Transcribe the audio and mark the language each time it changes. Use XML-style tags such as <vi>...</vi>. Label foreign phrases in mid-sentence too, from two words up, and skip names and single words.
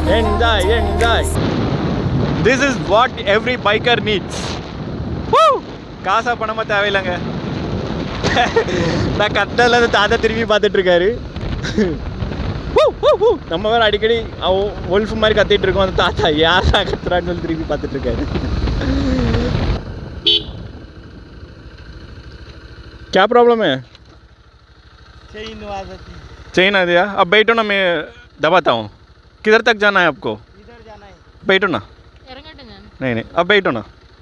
<en>Enjoy. This is what every biker needs.</en> <ta>Woo! காசா பணமாக தேவையில்லைங்க. நான் கத்தல தாத்தா திரும்பி பார்த்துட்ருக்காரு. நம்ம வேறு அடிக்கடி ஒல்ஃப் மாதிரி கத்திட்டு இருக்கோம். அந்த தாத்தா யாரா கத்துறான்னு சொல்லி திரும்பி பார்த்துட்ருக்காரு.</ta> <hi>क्या प्रॉब्लम है? चेन आ दिया. अब बैठो ना, मैं दबाता हूँ. किधर तक जाना है आपको? इधर जाना है. बैठो ना. नहीं नहीं, अब बैठो ना.</hi>